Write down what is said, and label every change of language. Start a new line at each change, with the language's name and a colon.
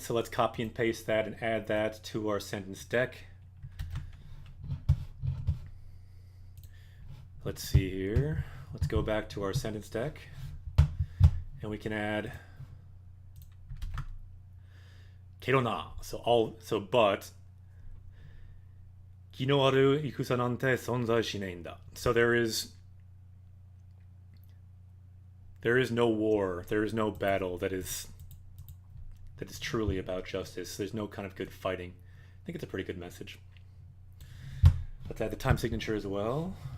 English: So let's copy and paste that and add that to our sentence deck. Let's see here. Let's go back to our sentence deck. And we can add けどな. So but
Japanese: 気のある戦なんて存在しないんだ.
English: So there is no war, there is no battle that is truly about justice. There's no kind of good fighting. I think it's a pretty good message. Let's add the time signature as well.